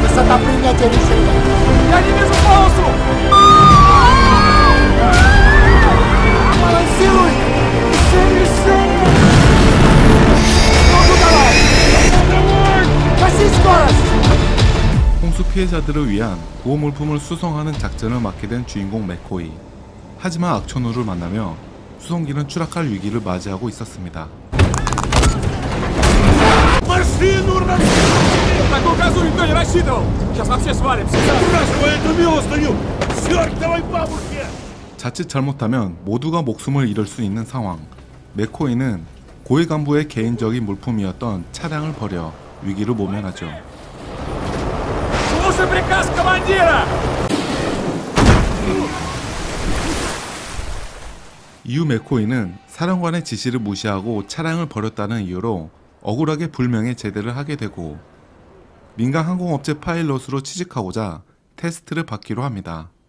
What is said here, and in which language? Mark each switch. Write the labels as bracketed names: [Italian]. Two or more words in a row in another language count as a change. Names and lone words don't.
[Russian] на принятие решения. Я не вижу полосу! Балансируй! Решение! Ну давай! Гаси скорость! [Korean] 홍수 피해자들을 위한 구호 물품을 수송하는 작전을 맡게 된 주인공 맥코이. 하지만 악천후를 만나며 수송기는 추락할 위기를 맞이하고 있었습니다. [Russian] На какую газу никто не рассчитывал! Сейчас вообще свалимся! [Korean] 자칫 잘못하면 모두가 목숨을 잃을 수 있는 상황. 맥코이는 고위 간부의 개인적인 물품이었던 차량을 버려 위기를 모면하죠. [Russian] Слушай приказ командира! [Korean] 이후 맥코이는 사령관의 지시를 무시하고 차량을 버렸다는 이유로 억울하게 불명예 제대를 하게 되고 민간 항공업체 파일럿으로 취직하고자 테스트를 받기로 합니다.